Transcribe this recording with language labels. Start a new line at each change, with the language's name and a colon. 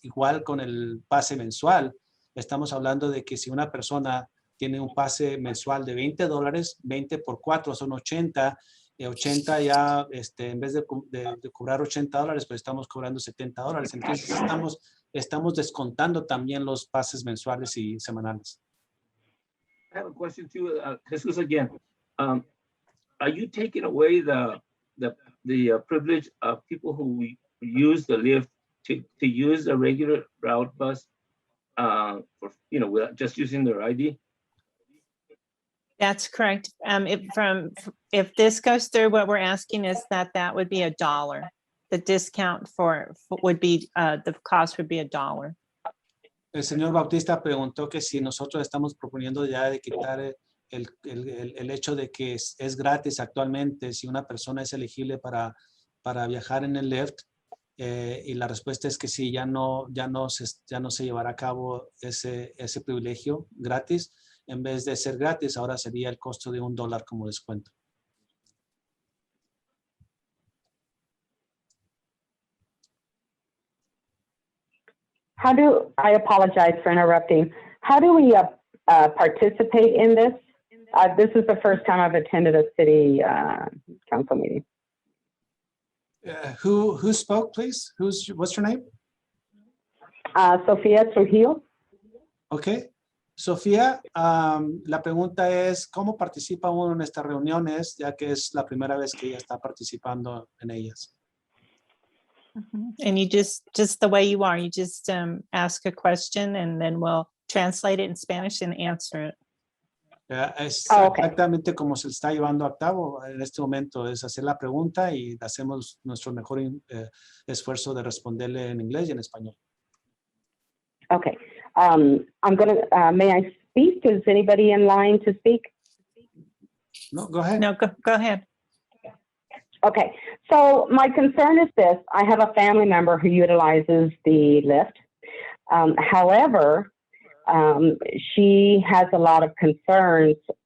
Spanish: Igual con el pase mensual, estamos hablando de que si una persona tiene un pase mensual de $20, 20 por 4 son 80, 80 ya, en vez de cobrar $80, pues estamos cobrando $70. Entonces estamos descontando también los pases mensuales y semanales.
English: I have a question too, Jesus again. Are you taking away the privilege of people who use the lift to use a regular route bus, for, without just using their ID? That's correct. If this goes through, what we're asking is that would be $1. The discount would be, the cost would be $1.
Spanish: El señor Bautista preguntó que si nosotros estamos proponiendo ya de quitar el hecho de que es gratis actualmente si una persona es elegible para viajar en el Lyft, y la respuesta es que sí, ya no se llevará a cabo ese privilegio gratis. En vez de ser gratis, ahora sería el costo de $1 como descuento.
English: I apologize for interrupting. How do we participate in this? This is the first time I've attended a city council meeting. Who spoke, please? What's your name? Sofía Trujillo. Okay.
Spanish: Sofía, la pregunta es, ¿cómo participa uno en estas reuniones, ya que es la primera vez que ella está participando en ellas?
English: And you just the way you are, you just ask a question and then we'll translate it in Spanish and answer it.
Spanish: Es
English: Okay.
Spanish: exactamente como se está llevando a cabo en este momento, es hacer la pregunta y hacemos nuestro mejor esfuerzo de responderle en inglés y en español.
English: Okay. I'm gonna, may I speak? Is anybody in line to speak? No, go ahead. No, go ahead. Okay, so my concern is this. I have a family member who utilizes the Lyft. However, she has a lot of concerns.